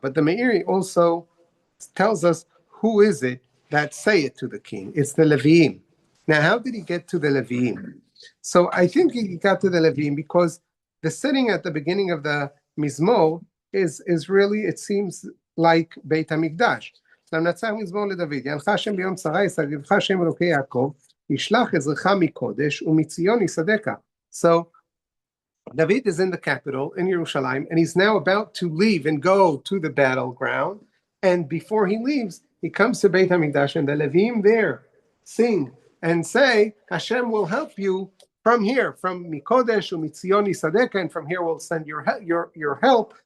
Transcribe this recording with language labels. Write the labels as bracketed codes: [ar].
[en] But the Meiri also tells us who is it that say it to the king. It's the Leviim. Now, how did he get to the Levim? So I think he got to the Levim because the setting at the beginning of the Mizmor is really, it seems like Beit HaMikdash. [he] למנצח מזמור לדוד, יענך השם ביום צרה, יסגבך השם אלוקי יעקב, ישלח עזרך מקודש ומציון יסדך. [en] So David is in the capital in Jerusalem, and he's now about to leave and go to the battleground. And before he leaves, he comes to Beit HaMikdash, and the Levim there sing and say, Hashem will help you from here, from [he] Mikodesh u'mitzion yisadeka, [en] and from here we'll send your help.